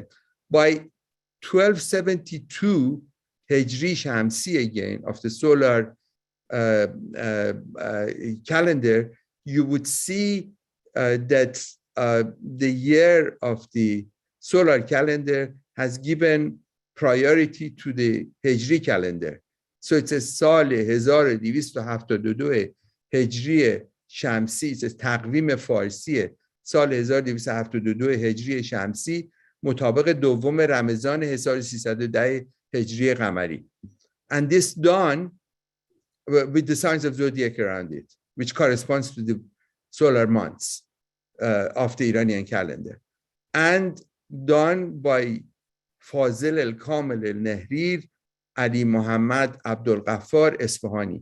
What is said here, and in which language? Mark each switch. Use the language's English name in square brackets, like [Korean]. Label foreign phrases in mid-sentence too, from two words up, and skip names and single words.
[English] By 1272, Hijri Shamsi again, of the solar calendar, you would see that the year of the solar calendar has given priority to the Hijri calendar. So it's a [Persian] سال 1272 هجری شمسی، [English] it's a [Persian] تقویم فارسیه، سال 1272 هجری شمسی مطابق دوم رمضان 1310 هجری قمری. [English] And this done with the signs of zodiac around it, which corresponds to the solar months of the Iranian calendar. And done by Fazil al-Kamil al-Nahrir Ali Muhammad Abdul Ghaffar Isfahani.